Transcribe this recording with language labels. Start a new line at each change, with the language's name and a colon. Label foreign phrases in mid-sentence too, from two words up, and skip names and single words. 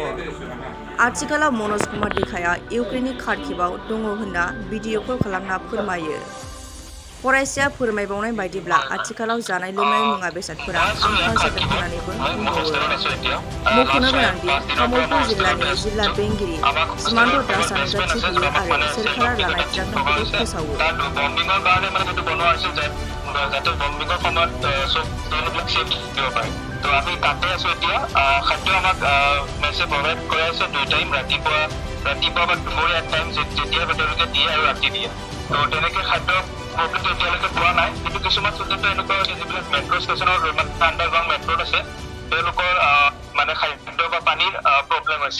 Bodo: आथिखालाव मनज कुमार देखाया इउक्रेननि खार्किभआव दङ होनना भिडिअ कल खालामना फोरमायो। फरायसाया फोरमायबावनाय बायदिब्ला आथिखालाव जानाय लोंनाय मुवा बेसादफोरा आंखाल जादों होननानैबो बुंबावो। मख'नो गोनांदि तामुलपुर जिल्लानि जिल्ला बेंगिरि सिमान्त दासआ नुजाथिहैयो आरो सोरखारा लानाय थिरांथाखौबो फोसावो।
Assamese: তো আমি তাতে আছো এতিয়া খাদ্য আমাক মেছে প্ৰভাইড কৰা আছে 2 টাইম ৰাতিপুৱা বা দুপৰীয়া টাইম যেতিয়া তেওঁলোকে দিয়ে আৰু ৰাতি দিয়ে। তো তেনেকৈ খাদ্য প্ৰব্লেমটো এতিয়ালৈকে পোৱা নাই, কিন্তু কিছুমান ষ্টুডেণ্ট এনেকুৱা হৈছে যিবিলাক মেট্ৰ' ষ্টেচনৰ আণ্ডাৰগ্ৰাউণ্ড মেট্ৰ'ত আছে তেওঁলোকৰ মানে খাদ্য বা পানীৰ প্ৰব্লেম হৈছে।